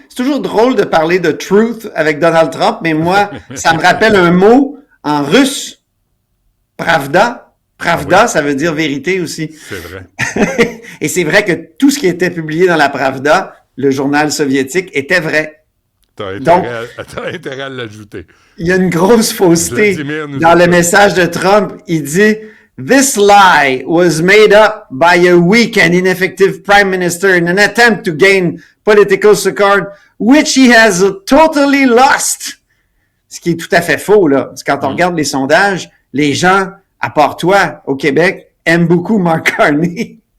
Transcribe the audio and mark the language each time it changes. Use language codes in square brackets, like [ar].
[fr] C'est toujours drôle de parler de truth avec Donald Trump, mais moi, ça me rappelle un mot en russe, pravda. Pravda, ça veut dire vérité aussi. C'est vrai. Et c'est vrai que tout ce qui était publié dans la Pravda, le journal soviétique, était vrai. T'as intérêt à l'ajouter. Il y a une grosse fausseté dans le message de Trump. Il dit [en] « This lie was made up by a weak and ineffective prime minister in an attempt to gain political support, which he has totally lost. » [fr] Ce qui est tout à fait faux, là. Parce que quand on regarde les sondages, les gens, à part toi, au Québec, aiment beaucoup Mark Carney.